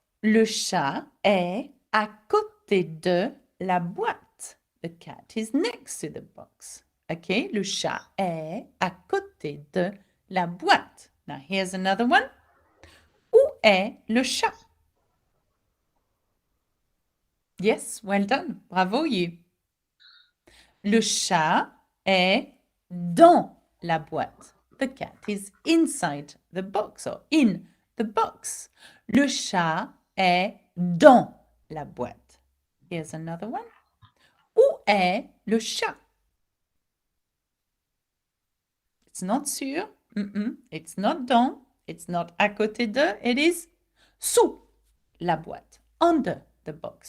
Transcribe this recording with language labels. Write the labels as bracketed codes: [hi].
[fr] Le chat est à côté de la boîte. [en] The cat is next to the box. Okay, [fr] le chat est à côté de la boîte. [en] Now here's another one. [fr] Où est le chat? [en] Yes, well done. Bravo you. [fr] Le chat est dans la boîte. [en] The cat is inside the box or in the box. [fr] Le chat est dans la boîte. [en] Here's another one. [fr] Où est le chat? [en] It's not sur. It's not dans. It's not à côté de. It is [fr] sous la boîte. [en] Under the box.